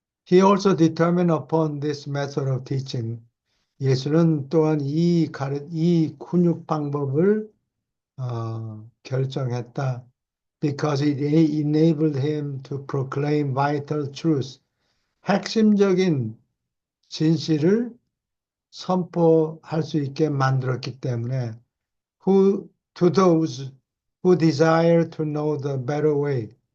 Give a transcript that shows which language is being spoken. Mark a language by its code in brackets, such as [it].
[en] He also determined upon this method of teaching. [ko] 예수는 또한 이 훈육 방법을 결정했다. [en] Because it enabled him to proclaim vital truth. [ko] 핵심적인 진실을 선포할 수 있게 만들었기 때문에 [en] to those who desire to know the better way.